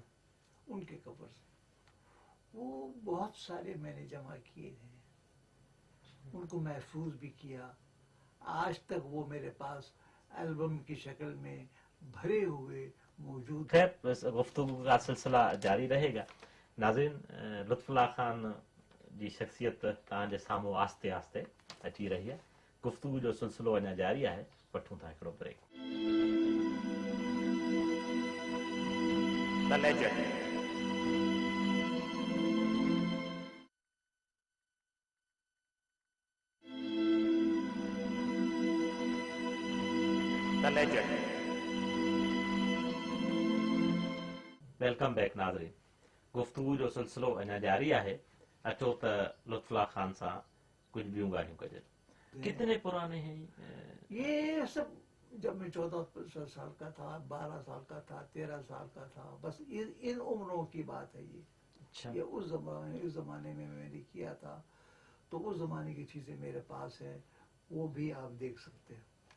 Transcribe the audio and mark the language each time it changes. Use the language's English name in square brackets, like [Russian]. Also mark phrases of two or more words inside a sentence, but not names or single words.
[Hindi] उनके कवर वो बहुत सारे मैंने जमा किए थे, उनको महफूज भी किया। आज तक वो मेरे पास एल्बम की शक्ल में भरे हुए मौजूद। खैर गुफ्तगू का सिलसिला जारी रहेगा। [Sindhi] नाज़रीन, लुत्फुल्लाह खान जी शख्सियत तव्हांजे साम्हूं आस्ते आस्ते अची रही है। गुफ्तगू जो सिलसिलो अञा जारी आहे। वठूं था हिकिड़ो ब्रेक। [English] The legend. The legend. welcome back नाज़रीन। [Sindhi] गुफ्तगू जो सिलसिलो अञा जारी आहे। अचो त लुत्फुल्लाह खान सां कुछ ॿियूं ॻाल्हियूं कजे। [Hindi] कितने पुराने हैं ये सब? जब मैं 14 साल का था, 12 साल का था, 13 साल का था, बस इन उम्रों की बात है ये। अच्छा, ये उस जमाने में मैंने किया था, तो उस जमाने की चीजें मेरे पास है, वो भी आप देख सकते हैं।